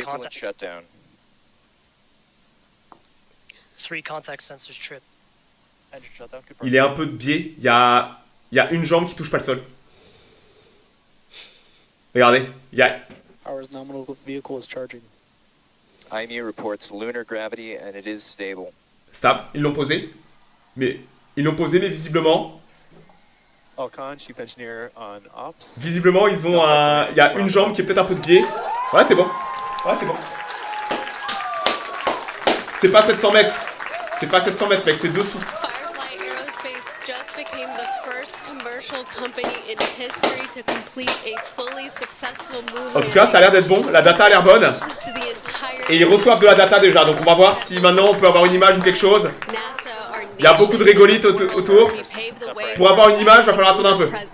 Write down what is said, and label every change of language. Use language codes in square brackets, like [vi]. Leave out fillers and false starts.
[en] Shutdown. 3 contact sensors tripped. [fr] Il est un peu de biais. Il y a une jambe qui touche pas le sol. Regardez, il y a... [en] Our nominal vehicle is charging. IMU reports lunar gravity and it is stable. [fr] Stable, ils l'ont posé. Mais visiblement... [en] Chief Engineer on Ops. [fr] Visiblement, ils ont il y a une jambe qui est peut-être un peu de biais. Ouais, c'est bon. Ouais, c'est bon. C'est pas 700 mètres. C'est pas 700 mètres, mec, c'est dessous. [en] Firefly Aerospace just became the first commercial company in history to complete a fully successful moon. [fr] En tout cas, ça a l'air d'être bon. La data a l'air bonne. Et ils reçoivent de la data déjà. Donc on va voir si maintenant on peut avoir une image ou quelque chose. Il y a beaucoup de régolites autour. Pour avoir une image, il va falloir attendre un peu.